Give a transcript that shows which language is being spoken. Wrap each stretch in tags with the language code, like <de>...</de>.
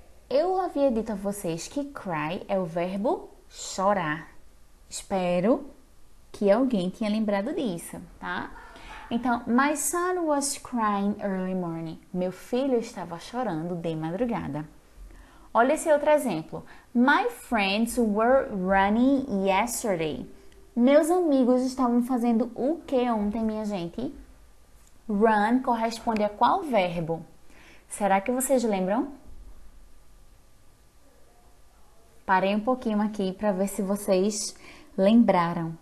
<pt>Eu havia dito a vocês que cry é o verbo chorar. Espero que alguém tenha lembrado disso, tá? Então,</pt> <en>my son was crying early morning.</en> <pt>Meu filho estava chorando de madrugada. Olha esse outro exemplo.</pt> <en>My friends were running yesterday.</en> <pt>Meus amigos estavam fazendo o que ontem, minha gente? Run corresponde a qual verbo? Será que vocês lembram? Parei um pouquinho aqui para ver se vocês lembraram.</pt>